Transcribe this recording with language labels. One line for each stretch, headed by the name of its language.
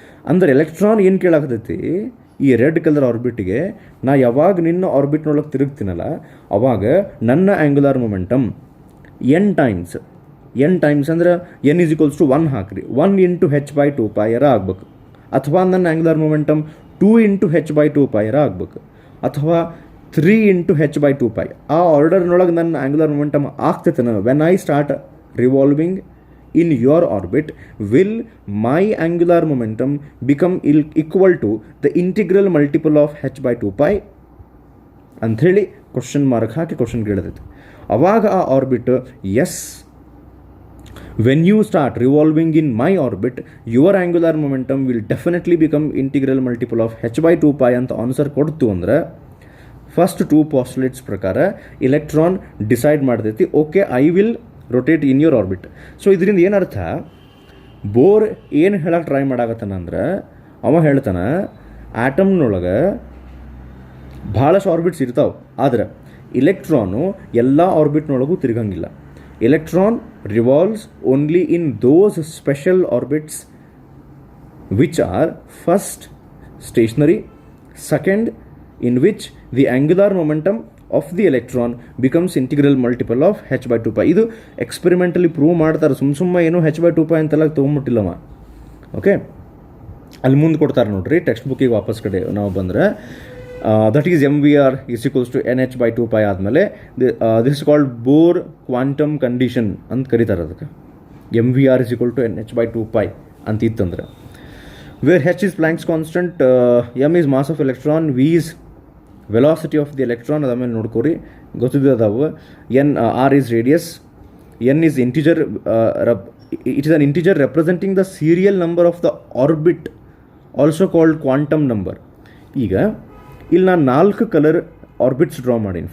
Kannada: ಅಂದ್ರೆ ಎಲೆಕ್ಟ್ರಾನ್ ಏನು ಕೇಳಾಕತೈತಿ ಈ ರೆಡ್ ಕಲರ್ ಆರ್ಬಿಟ್ಗೆ, ನಾ ಯಾವಾಗ ನಿನ್ನ ಆರ್ಬಿಟ್ನೊಳಗೆ ತಿರುಗ್ತೀನಲ್ಲ ಅವಾಗ ನನ್ನ ಆ್ಯಂಗ್ಯುಲಾರ್ ಮೊಮೆಂಟಮ್ n ಟೈಮ್ಸ್ ಅಂದ್ರೆ n ಈಸ್ ಈಕ್ವಲ್ಸ್ ಟು 1 ಹಾಕ್ರಿ, 1 ಇಂಟು h/2π ಆಗ್ಬೇಕು. ಅಥವಾ ನನ್ನ ಆ್ಯಂಗ್ಯುಲಾರ್ ಮೊಮೆಂಟಮ್ 2 ಇಂಟು h/2π ಆಗ್ಬೇಕು, ಅಥವಾ 3 ಇಂಟು h/2π. ಆ ಆರ್ಡರ್ನೊಳಗೆ ನನ್ನ ಆ್ಯಂಗ್ಯುಲಾರ್ ಮೊಮೆಂಟಮ್ ಆಗ್ತೈತೆ.
English: when I start revolving in your orbit, will my angular momentum become equal to the integral multiple of h/2π
Kannada: ಅಂಥೇಳಿ ಕ್ವಶನ್ ಮಾರ್ಕ್ ಹಾಕಿ ಕ್ವಶನ್ ಕೇಳಿದೈತೆ. ಅವಾಗ ಆ orbit S,
English: when you start revolving in my orbit your angular momentum will definitely become integral multiple of h/2π
Kannada: ಅಂತ answer ಕೊಡ್ತು ಅಂದ್ರೆ first 2 postulates ಪ್ರಕಾರ electron decide ಮಾಡ್ತೈತಿ,
English: Okay I will rotate in your orbit.
Kannada: So ಇದರಿಂದ ಏನರ್ಥ, bore ಏನು ಹೇಳಕ್ಕೆ try ಮಾಡಾಕತ್ತಾನ ಅಂದ್ರೆ, ಅವ ಹೇಳ್ತಾನೆ ಆಟಮ್ನೊಳಗೆ ಭಾಳಷ್ಟು ಆರ್ಬಿಟ್ಸ್ ಇರ್ತಾವೆ, ಆದ್ರೆ ಇಲೆಕ್ಟ್ರಾನು ಎಲ್ಲ ಆರ್ಬಿಟ್ನೊಳಗೂ ತಿರುಗಂಗಿಲ್ಲ.
English: Electron revolves only in those special orbits which are first stationary, second in which the angular momentum of the electron becomes integral multiple of h/2π.
Kannada: ಇದು ಎಕ್ಸ್ಪೆರಿಮೆಂಟಲಿ ಪ್ರೂವ್ ಮಾಡ್ತಾರೆ, ಸುಮ್ಮ ಏನೋ h/2π ಅಂತೆಲ್ಲ ತೊಗೊಂಬಿಟ್ಟಿಲ್ಲವ. ಓಕೆ, ಅಲ್ಲಿ ಮುಂದೆ ಕೊಡ್ತಾರೆ ನೋಡ್ರಿ ಟೆಕ್ಸ್ಟ್ ಬುಕ್ಕಿಗೆ ವಾಪಸ್ ಕಡೆ ನಾವು ಬಂದರೆ,
English: that is MVR is equals to NH/2π
Kannada: ಆದಮೇಲೆ
English: this is called Bohr quantum condition
Kannada: ಅಂತ ಕರೀತಾರೆ. ಅದಕ್ಕೆ
English: MVR is equal to NH/2π
Kannada: ಅಂತ ಇತ್ತಂದ್ರೆ,
English: where H is Planck's constant, M is mass of electron, V is velocity of the electron
Kannada: ಅದಾದ್ಮೇಲೆ ನೋಡ್ಕೋರಿ ಗೊತ್ತಿದ್ದಾವೆ.
English: N R is radius, N is integer, it is an integer representing the serial number of the orbit, also called quantum number.
Kannada: ಈಗ ಇಲ್ಲಿ ನಾನು 4 colour orbits draw ಮಾಡೀನಿ.